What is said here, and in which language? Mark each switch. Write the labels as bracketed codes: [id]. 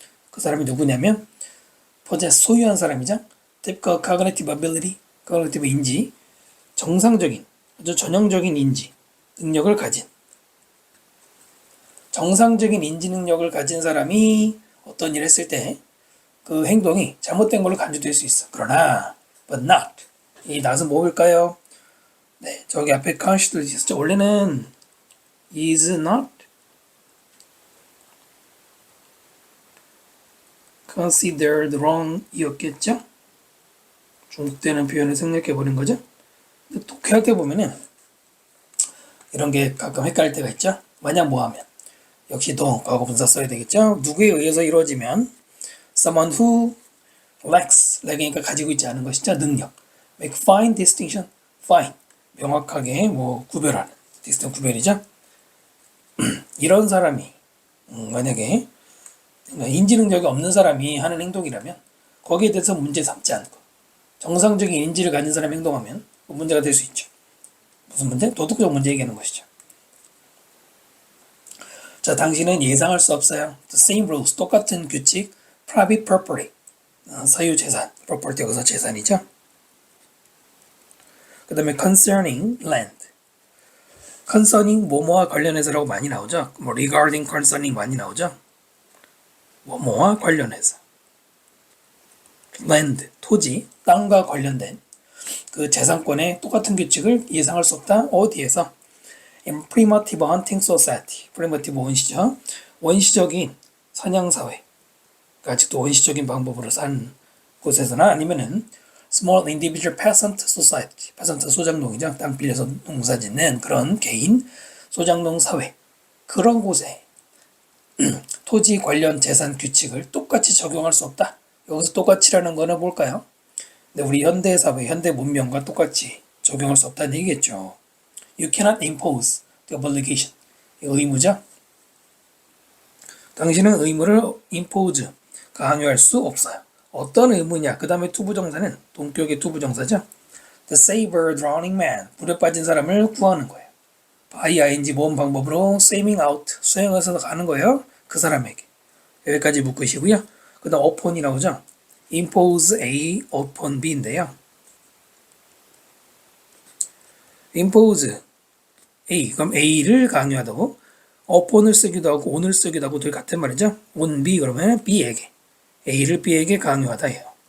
[ko] 그 사람이 누구냐면 possess, 소유한 사람이죠. typical cognitive ability, cognitive 인지, 정상적인, 아주 전형적인 인지, 능력을 가진, 정상적인 인지 능력을 가진 사람이 어떤 일을 했을 때 그 행동이 잘못된 걸로 간주될 수 있어. 그러나 but not, 이 not은 뭐일까요? 네, 저기 앞에 consider 있었죠. 원래는 [en] is not considered wrong [ko] 이었겠죠? 중복되는 표현을 생략해버린 거죠? 근데 독해할 때 보면은 이런 게 가끔 헷갈릴 때가 있죠? 만약 뭐 하면 역시 도 과거 분사 써야 되겠죠? 누구에 의해서 이루어지면 [en] someone who lacks, [ko] lack이니까 가지고 있지 않은 것이죠. 능력. [en] make fine distinction, [ko] fine, 명확하게 뭐 구별하는, distinction 구별이죠. 이런 사람이 만약에 인지 능력이 없는 사람이 하는 행동이라면 거기에 대해서 문제 삼지 않고 정상적인 인지를 가진 사람이 행동하면 문제가 될 수 있죠. 무슨 문제? 도덕적 문제 얘기하는 것이죠. 자, 당신은 예상할 수 없어요. [en] The same rules, [ko] 똑같은 규칙, private property, 사유재산, property 여기서 재산이죠. 그 다음에 [en] concerning land, [ko] concerning 뭐뭐와 관련해서라고 많이 나오죠. 뭐 regarding, concerning 많이 나오죠. 뭐뭐와 관련해서. land, 토지, 땅과 관련된 그 재산권의 똑같은 규칙을 예상할 수 없다. 어디에서? [en] in primitive hunting society. [ko] primitive 원시죠. 원시적인 사냥사회. 아직도 원시적인 방법으로 산 곳에서나 아니면은 [en] small individual peasant society. [ko] peasant 소작농이죠. 땅 빌려서 농사 짓는 그런 개인 소작농 사회. 그런 곳에 토지 관련 재산 규칙을 똑같이 적용할 수 없다. 여기서 똑같이라는 거는 뭘까요? 네, 우리 현대 사회, 현대 문명과 똑같이 적용할 수 없다는 얘기겠죠. [en] You cannot impose the obligation. [ko] 의무죠. 당신은 의무를 impose, 강요할 수 없어요. 어떤 의무냐? 그 다음에 투부정사는 동격의 투부정사죠. [en] To save a drowning man. [ko] 물에 빠진 사람을 구하는 거예요. by ing 모은 방법으로 [en] swimming out, [ko] 수영해서 가는 거예요. 그 사람에게. 여기까지 묶으시고요. 그 다음 upon이 나오죠. impose A upon B인데요. impose A, 그럼 A를 강요하다고 upon을 쓰기도 하고 on을 쓰기도 하고 둘 같은 말이죠. on B 그러면 B에게 A를 B에게 강요하다 해요.